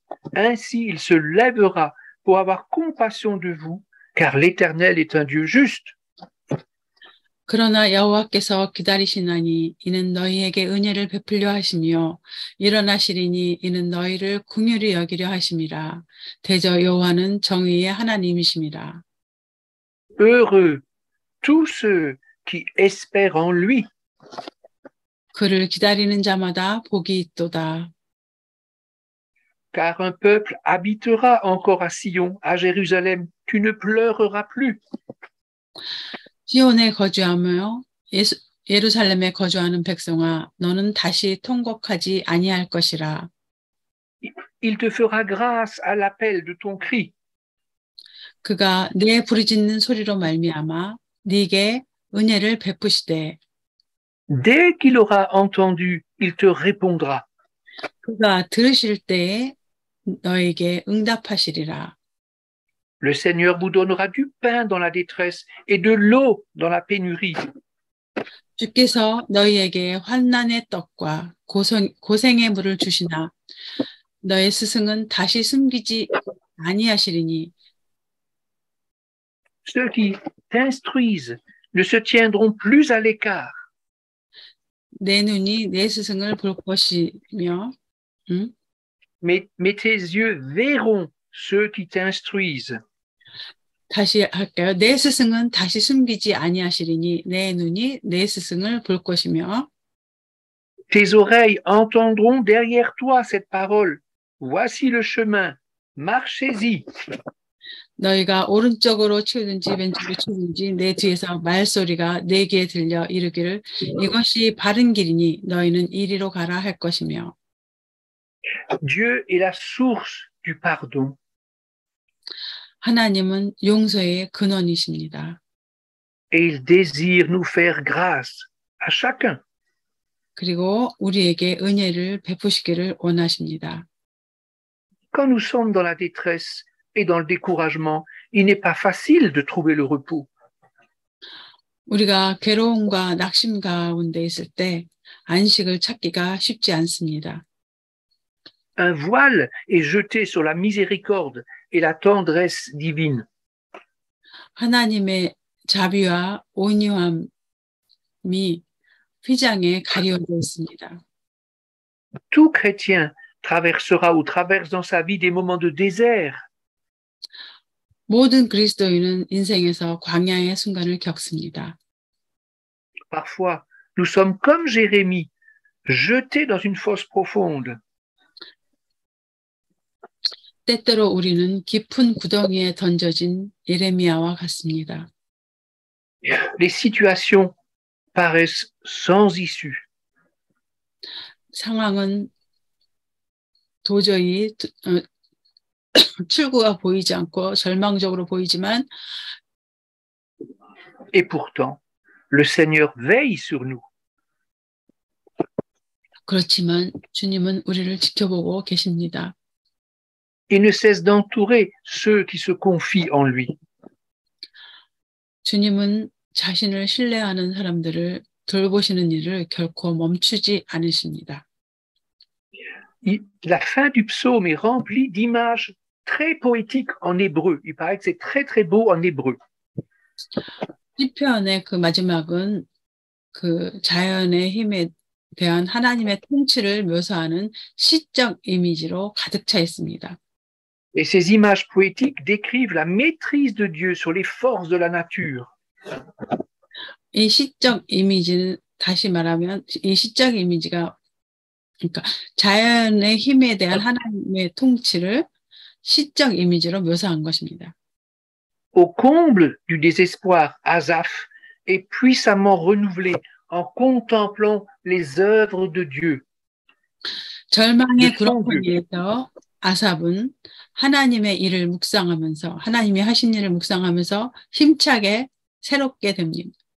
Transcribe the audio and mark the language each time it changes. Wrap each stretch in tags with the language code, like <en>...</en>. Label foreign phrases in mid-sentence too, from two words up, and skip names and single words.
<fr>Ainsi, il se lèvera pour avoir compassion de vous, car l'Éternel est un Dieu juste.</fr> <ko>그러나 여호와께서 기다리시나니 이는 너희에게 은혜를 베풀려 하시며 일어나시리니 이는 너희를 긍휼히 여기려 하심이라. 대저 여호와는 정의의 하나님이심이라.</ko> <fr>Heureux tous ceux qui espèrent en lui.</fr> <ko>그를 기다리는 자마다 복이 있도다.</ko> <fr>Car un peuple habitera encore à Sion, à Jérusalem. Tu ne pleureras plus.</fr> <ko>시온에 거주하며 예루살렘에 거주하는 백성아, 너는 다시 통곡하지 아니할 것이라.</ko> <fr>Il te fera grâce à l'appel de ton cri.</fr> <ko>그가 내 부르짖는 소리로 말미암아 네게 은혜를 베푸시되.</ko> <fr>Dès qu'il aura entendu, il te répondra.</fr> <ko>그가 들으실 때에 너에게 응답하시리라.</ko> <fr>Le Seigneur vous donnera du pain dans la détresse et de l'eau dans la pénurie.</fr> <ko>주께서 너희에게 환난의 떡과 고생의 물을 주시나 너의 스승은 다시 숨기지 아니하시리니.</ko> <fr>Ceux qui t'instruisent ne se tiendront plus à l'écart.</fr> <ko>내 눈이 내 스승을 볼 것이며,</ko> <fr>Mais tes yeux verront ceux qui t'instruisent.</fr> <ko>다시 할까요? 내 스승은 다시 숨기지 아니하시리니 내 눈이 내 스승을 볼 것이며.</ko> <fr>Tes oreilles entendront derrière toi cette parole. Voici le chemin, marchez-y.</fr> <ko>너희가 오른쪽으로 치우든지 왼쪽으로 치우든지 내 뒤에서 말소리가 내 귀에 들려 이르기를 이것이 바른 길이니 너희는 이리로 가라 할 것이며.</ko> <fr>Dieu est la source du pardon.</fr> <ko>하나님은 용서의 근원이십니다.</ko> <fr>Et il désire nous faire grâce à chacun.</fr> <ko>그리고 우리에게 은혜를 베푸시기를 원하십니다.</ko> <fr>Quand nous sommes dans la détresse et dans le découragement, il n'est pas facile de trouver le repos.</fr> <ko>우리가 괴로움과 낙심 가운데 있을 때 안식을 찾기가 쉽지 않습니다.</ko> <fr>Un voile est jeté sur la miséricorde et la tendresse divine.</fr> <ko>하나님의 자비와 온유함이 휘장에 가려져 있습니다.</ko> <fr>Tout chrétien traversera ou traverse dans sa vie des moments de désert.</fr> <ko>모든 그리스도인은 인생에서 광야의 순간을 겪습니다.</ko> <fr>Parfois, nous sommes comme Jérémie, jetés dans une fosse profonde.</fr> <ko>때때로 우리는 깊은 구덩이에 던져진 예레미야와 같습니다.</ko> <fr>Les situations paraissent sans issue.</fr> <ko>상황은 도저히 출구가 보이지 않고 절망적으로 보이지만</ko> <fr>Et pourtant, le Seigneur veille sur nous.</fr> <ko>그렇지만 주님은 우리를 지켜보고 계십니다.</ko> <fr>Il ne cesse d'entourer ceux qui se confient en lui.</fr> <ko>주님은 자신을 신뢰하는 사람들을 돌보시는 일을 결코 멈추지 않으십니다.</ko> <fr>La fin du psaume est remplie d'images très poétiques en hébreu. Il paraît que c'est très très beau en hébreu.</fr> <ko>시편의 그 마지막은 그 자연의 힘에 대한 하나님의 통치를 묘사하는 시적 이미지로 가득 차 있습니다.</ko> <fr>Et ces images poétiques décrivent la maîtrise de Dieu sur les forces de la nature.</fr> <ko>이 시적 이미지는 다시 말하면 이 시적 이미지가 그러니까 자연의 힘에 대한 하나님의 통치를 시적 이미지로 묘사한 것입니다.</ko> <fr>Au comble du désespoir, Asaph est puissamment renouvelé en contemplant les œuvres de Dieu.</fr> <ko>절망의 그로폰에서 아삽은 하나님의 일을 묵상하면서 하나님이 하신 일을 묵상하면서 힘차게 새롭게 됩니다.</ko>